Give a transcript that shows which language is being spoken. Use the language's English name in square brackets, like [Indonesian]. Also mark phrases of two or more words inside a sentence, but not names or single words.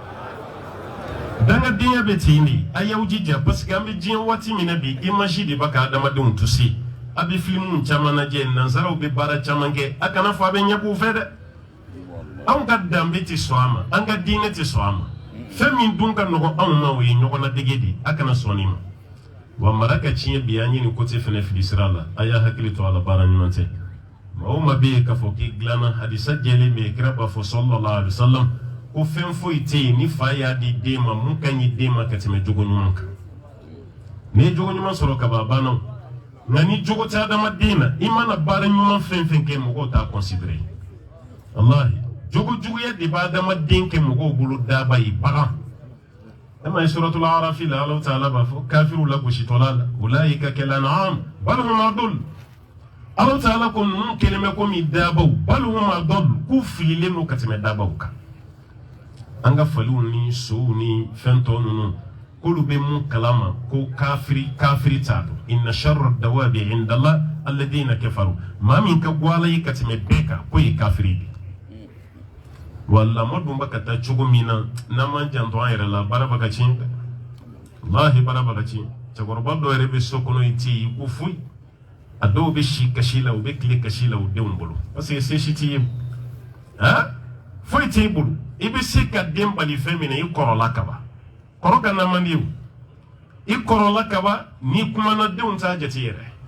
[Bambara] dangadenya bɛ ten de a y'aw jija [French] parce que [Bambara] an bɛ diɲɛ waati min na bi image de b'a ka adamadenw touché a bɛ filimu caman lajɛ nansaraw bɛ baara caman kɛ a kana fɔ a bɛ ɲɛ k'u fɛ dɛ anw ka danbe tɛ sɔn a ma an ka diinɛ tɛ sɔn a ma fɛn min dun ka nɔgɔ anw ma o ye ɲɔgɔnnadege de a kana sɔn nin ma wa mara ka tiɲɛ bi an ye nin côté fɛnɛ fili sira la a y'a hakili to a la baara ɲuman tɛ maa o maa bɛ yen k'a fɔ k'i dilanna hadisa jɛlen bɛ yen kira b'a fɔ [Arabic] صلى الله عليه وسلم [Bambara] ko fɛn foyi tɛ yen ni fa y'a di den ma mun ka ɲi den ma ka tɛmɛ jogo ɲuman kan n'i ye jogo ɲuman sɔrɔ kaba banna nka ni jogo tɛ adamaden na i mana baara ɲuman fɛn fɛn kɛ mɔgɔw t'a considérer wallahi jogo juguya de b'a adamaden kɛ mɔgɔw bolo daba ye bagan e ma ye suratul araf la Allahu ta'ala b'a fɔ kafiru la gositɔla la [Arabic] أولئك كالأنعام بل هم أضل [Bambara] Allahu ta'ala ko ninnu kelen bɛ komi dabaw [Arabic] بل هم أضل [Bambara] k'u fililen don ka tɛmɛ dabaw kan an ka faliw ni sow ni fɛn tɔ ninnu k'olu bɛ mun kalama ko kafiri t'a dɔn [Arabic] إن شر الدواب عند الله الذين كفروا [Bambara] maa min ka go Ala ye ka tɛmɛ bɛɛ kan k'o ye kafiri de walla mo dun bɛ ka taa cogo min na n'an m'an janto an yɛrɛ la baara bɛ ka tiɲɛ dɛ wallahi baara bɛ ka tiɲɛ cɛkɔrɔba dɔ yɛrɛ bɛ so kɔnɔ i tɛ yen ko foyi a dɔw bɛ si kasi la u bɛ tile kasi la u denw bolo [French] parce que [Bambara] se si t'i ye foyi t'i bolo i bɛ se ka den bali fɛn min na i kɔrɔla kaban kɔrɔ ka na man di o i kɔrɔla kaban n'i kumana denw t'a jate yɛrɛ